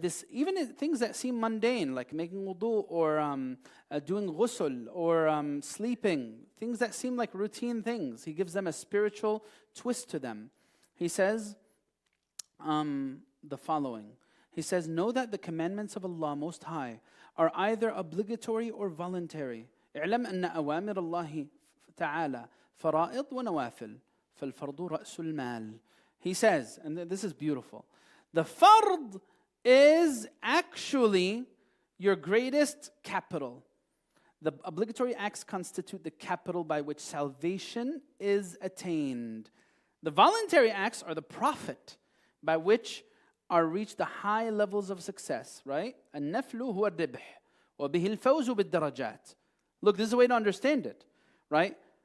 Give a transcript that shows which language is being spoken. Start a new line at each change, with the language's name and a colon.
English: Even things that seem mundane, like making wudu, or doing ghusl, or sleeping, things that seem like routine things, he gives them a spiritual twist to them. He says the following. He says, know that the commandments of Allah Most High are either obligatory or voluntary.
Arabic: اعلم أن أوامر الله تعالى فرائض ونوافل فالفرض رأس المال.
English: He says, and this is beautiful, the fard is actually your greatest capital. The obligatory acts constitute the capital by which salvation is attained. The voluntary acts are the profit by which are reached the high levels of success, right?
Arabic: النفل هو الربح وبه الفوز بالدرجات.
English: Look, this is a way to understand it, right?